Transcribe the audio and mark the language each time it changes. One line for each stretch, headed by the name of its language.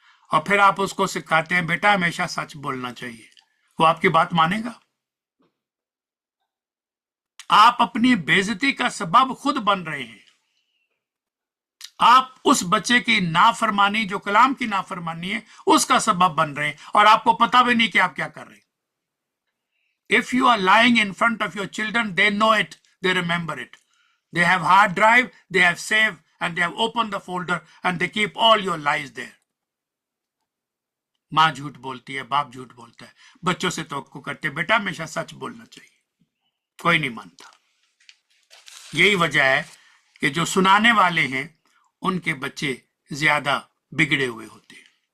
Hindi: और फिर आप उसको सिखाते हैं बेटा हमेशा सच बोलना चाहिए, वो आपकी बात मानेगा? आप अपनी बेइज्जती का सबब खुद बन रहे हैं। आप उस बच्चे की नाफरमानी, जो कलाम की नाफरमानी है, उसका सबब बन रहे हैं और आपको पता भी नहीं कि आप क्या कर रहे हैं।
English: If you are lying in front of your children, they know it, they remember it. They have hard drive, they have saved, and they have opened the folder, and they keep all your lies there.
Hindi: माँ झूठ बोलती है, बाप झूठ बोलता है, बच्चों से तवक्को करते बेटा हमेशा सच बोलना चाहिए, कोई नहीं मानता। यही वजह है कि जो सुनाने वाले हैं उनके बच्चे ज्यादा बिगड़े हुए होते हैं।